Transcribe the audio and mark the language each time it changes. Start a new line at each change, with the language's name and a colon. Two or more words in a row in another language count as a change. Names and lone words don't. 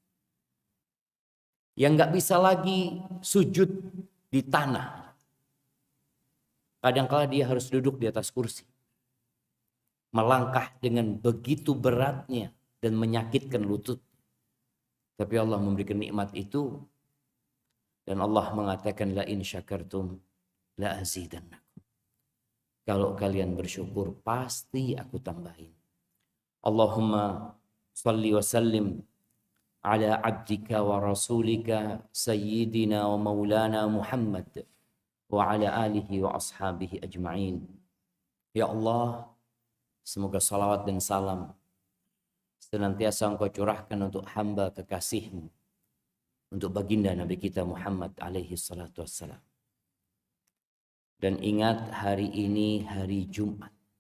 Indonesian: Yang nggak bisa lagi sujud di tanah. Kadang-kala dia harus duduk di atas kursi. Melangkah dengan begitu beratnya dan menyakitkan lutut. Tapi Allah memberikan nikmat itu. Dan Allah mengatakan
Arabic: لئن شكرتم لأزيدنكم.
Indonesian: Kalau kalian bersyukur pasti aku tambahin.
Arabic: اللهم صل وسلم على عبدك ورسولك سيدنا ومولانا محمد وعلى آله وأصحابه أجمعين.
Indonesian: Ya Allah, semoga salawat dan salam senantiasa Engkau curahkan untuk hamba kekasih-Mu, untuk baginda Nabi kita Muhammad
Arabic: عليه الصلاة والسلام.
Indonesian: Dan ingat, hari ini hari Jumat.